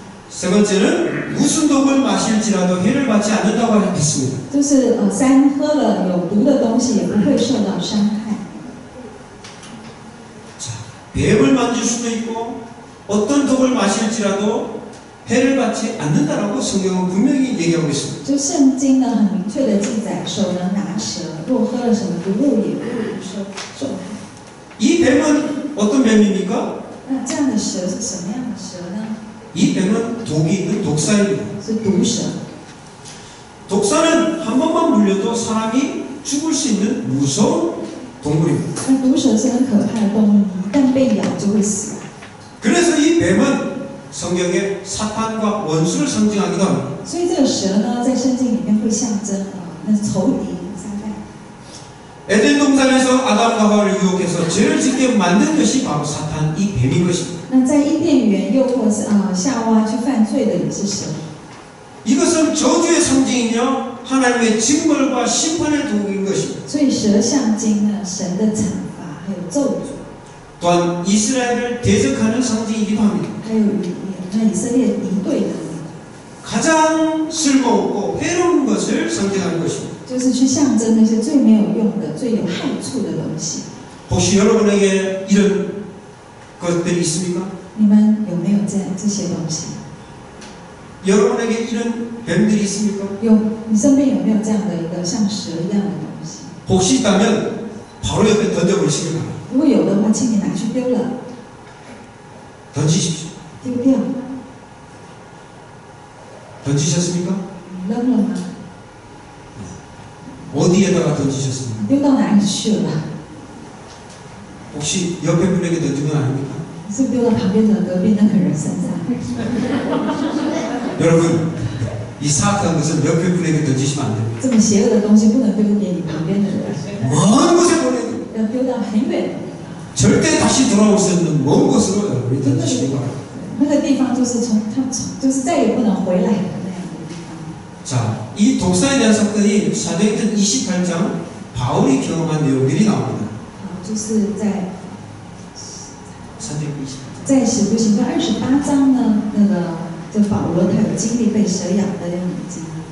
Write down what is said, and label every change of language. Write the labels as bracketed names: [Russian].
[Korean] 세 번째는 무슨 독을 마실지라도 해를 받지 않는다고 했습니다. [Chinese] 就是喝了有毒的东西也不会受到伤害。 [Korean] 자, 뱀을 만질 수도 있고 어떤 독을 마실지라도 해를 받지 않는다라고 성경은 분명히 얘기하고 있습니다. [Chinese] 就圣经呢很明确的记载，手能拿蛇，若喝了什么毒物也不会受害。 [Korean] 이 뱀은 어떤 뱀입니까? [Chinese] 那这样的蛇是什么样的蛇呢？ [Korean] 이 뱀은 독이 있는 독사입니다. [Chinese] 是毒蛇。 [Korean] 독사는 한 번만 물려도 사람이 죽을 수 있는 무서운 동물입니다. [Chinese] 那毒蛇是很可怕的动物，一旦被咬就会死。 [Korean] 그래서 이 뱀은 성경에 사탄과 원수를 상징하기도 합니다. [Chinese] 所以这个蛇呢，在圣经里面会象征那是仇敌撒旦。 [Korean] 에덴 동산에서 아담과 하와를 유혹해서 죄를 짓게 만든 것이 바로 사탄, 이 뱀인 것입니다. [Chinese] 那在伊甸园诱惑夏娃去犯罪的也是蛇。 [Korean] 이것은 저주의 상징이며 하나님의 징벌과 심판의 도구인 것입니다. [Chinese] 所以蛇象征呢神的惩罚，还有咒诅， [Korean] 또한 이스라엘을 대적하는 상징이기도 합니다. [Chinese] 还有以色列敌对的， [Korean] 가장 쓸모없고 해로운 것을 상징하는 것입니다. [Chinese] 就是去象征那些最没有用的、最有害处的东西。 [Korean] 혹시 여러분에게 이런 것들이 있습니까? [Chinese] 你们有没有这些东西？ [Korean] 여러분에게 이런 뱀들이 있습니까? [Chinese] 你身边有没有这样的一个像蛇一样的东西？ [Korean] 혹시 있다면 바로 옆에 던져버리시기 바랍니다. [Chinese] 如果有的话，请你拿去丢了， [Korean] 던지십시오. [Chinese] 丢掉， [Korean] 던지셨습니까? [Chinese] 扔了吗？ [Korean] 어디에다가 던지셨습니까? [Chinese] 丢到哪里去了？ [Korean] 혹시 옆에 분에게 던진 건 아닙니까? [Chinese] 是不是丢到旁边的隔壁那个人身上？ [Korean] 여러분, 이 사악한 것은 옆에 분에게 던지시면 안 됩니다. [Chinese] 这么邪恶的东西不能丢给你旁边的人， [Korean] 먼 곳에 보내는 거예요. [Chinese] 要丢到很远的地方。 [Korean] 절대 다시 돌아올 수 없는 먼 곳으로 여러분이 던지시기 바랍니다. [Chinese] 那个地方就是就是再也不能回来的那样的地方。 [Korean] 자, 이 독사에 대한 사건이 사도행전 28장 바울이 경험한 내용들이 나옵니다. [Chinese] 就是在 [Korean] 사도행전 28장. [Chinese] 在使徒行传28章呢，那个就保罗他有经历被蛇咬的那种经历。